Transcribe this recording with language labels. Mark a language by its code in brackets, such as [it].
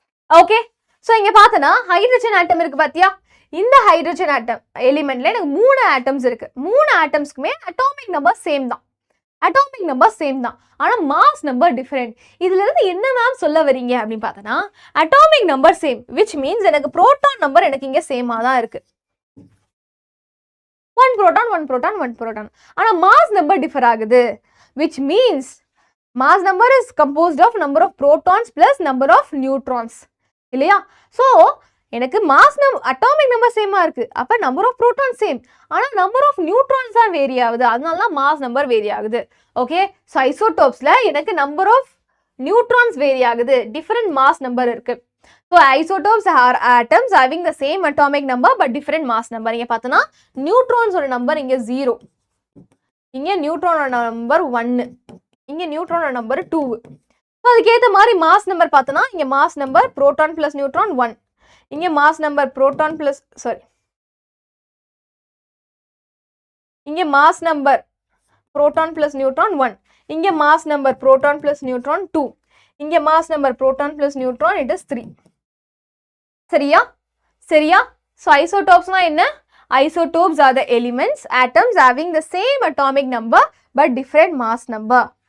[ta] Okay, so இங்க பார்த்தனா hydrogen atom இருக்கு பாத்தியா? இந்த ஹைட்ரஜன் ஆட்டம் எலிமெண்ட்ல எனக்கு 3 ஆட்டம்ஸ் இருக்கு. 3 ஆட்டம்ஸ்க்குமே அட்டாமிக் நம்பர் சேம் தான். ஆனா மாஸ் நம்பர் டிஃபரெண்ட். இதுல இருந்து என்ன மேம் சொல்ல வரீங்க அப்படின்னு பார்த்தனா, atomic number same which means எனக்கு புரோட்டான் நம்பர் எனக்கு இங்க சேமா தான் இருக்கு. 1 புரோட்டான். [en] ஆனா mass number differ ஆகுது, which means mass number is composed of number of protons plus number of neutrons. [ta] இல்லையா? ஸோ எனக்கு மாஸ் அட்டாமிக் நம்பர் சேமா இருக்கு, அப்ப நம்பர் ஆஃப் புரோட்டான் சேம், ஆனா நம்பர் ஆஃப் நியூட்ரான்ஸ் தான் வேரி ஆகுது, அதனால தான் மாஸ் நம்பர் வேரி ஆகுது. ஓகே, ஸோ ஐசோடோப்ஸ்ல எனக்கு நம்பர் ஆஃப் நியூட்ரான்ஸ் வேரி ஆகுது, டிஃபரெண்ட் மாஸ் நம்பர் இருக்கு. [en] So isotopes are atoms having the same atomic number but different mass number. [ta] இங்க பார்த்தோன்னா நியூட்ரான்ஸோட நம்பர் இங்க 0, இங்க நியூட்ரானோட நம்பர் 1, இங்க நியூட்ரானோட நம்பர் 2. அதுக்கேற்ற மாதிரி மாஸ் நம்பர் பார்த்தோன்னா இங்க mass number proton plus neutron 1, இங்க மாஸ் நம்பர் புரோட்டான் பிளஸ் இங்க mass number proton plus neutron 1, இங்க mass number proton plus neutron 2, இங்க mass number proton plus neutron it is 3. சரியா? ஸோ ஐசோடோப்ஸ்னா என்ன? [en] Isotopes are the elements, atoms having the same atomic number but different mass number.